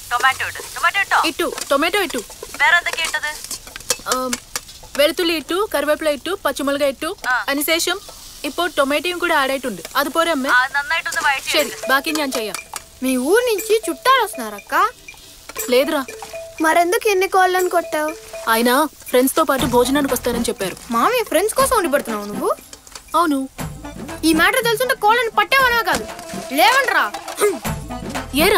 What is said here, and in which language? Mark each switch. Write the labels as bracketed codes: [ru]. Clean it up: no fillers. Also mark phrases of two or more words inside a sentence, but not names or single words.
[ml] ഇട്ടു ടൊമാറ്റോ ഇട്ടു വെളുത്തുള്ളി ഇട്ടു കറിവേപ്പില ഇട്ടു പച്ചമുളക് ഇട്ടു അതിനുശേഷം ഇപ്പോൾ ടൊమాറ്റോയും കൂടെ ആഡ് ആയിട്ടുണ്ട് അതുപോലെ അമ്മ ശരി బాకీ ഞാൻ ചെയ്യാം. [te] మీ ఊరు నుంచి చుట్టాలు వస్తున్నారక్క? లేదురా. మరెందుకు ఎన్ని కోళ్ళని కొట్టావు? ఆయన ఫ్రెండ్స్ తో పాటు భోజనానికి వస్తారని చెప్పారు. మామయ్య ఫ్రెండ్స్ కోసం వండి పెడుతున్నావు నువ్వు? అవును. ఈ మ్యాటర్ తెలుసుంటే కోళ్ళని పట్టేవనా కాదు లేవండ్రా. ఏరా?